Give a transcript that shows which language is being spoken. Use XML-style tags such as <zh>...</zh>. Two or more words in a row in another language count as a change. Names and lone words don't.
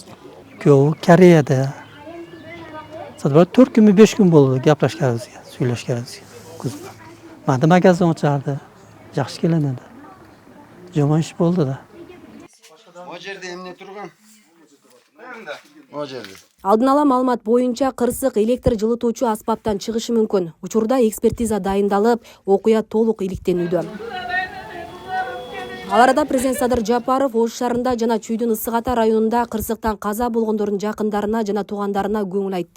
<uz>Yo'q, Koreyada. Sadvar 4 kun 5 kun bo'ldi gaplashganimizga, suylashganimizga. Kuzda. Mana magazin ochardi. Yaxshi kelinadi. Jomon ish bo'ldi-da. O yerda emne turgan? O yerda.</uz> <ky>Алдын ала маалымат боюнча кырсык электр жылытуучу аспаптан чыгышы мүмкүн. Учурда экспертиза дайындалып, окуя толук иликтенүүдө. Ал арада президент Садыр Жапаров Ош шаарында жана Чүйдүн Ысык Ата районунда кырсыктан каза болгондордун жакындарына жана туугандарына көңүл айтты.</ky>